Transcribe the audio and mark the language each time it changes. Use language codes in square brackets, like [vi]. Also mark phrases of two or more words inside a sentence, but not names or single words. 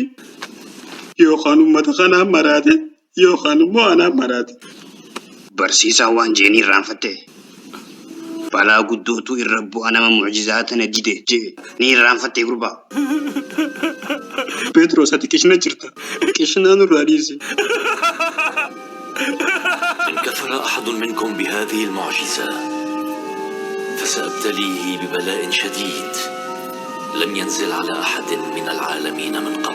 [om] Yookaan uummata kanaan maraate yookaan immoo anaan maraate. Barsiisaa waan jeenii irraanfatte. Balaa guddootu irra bu'a nama mucjizaa tana dide jee ni irraanfatte gurbaa. Petros ati qishna jirta. Qishnaa nurraa dhiisi. [ar] إن كفر أحد منكم بهذه المعجزة فسأبتليه ببلاء شديد لم ينزل على أحد من العالمين من قبل.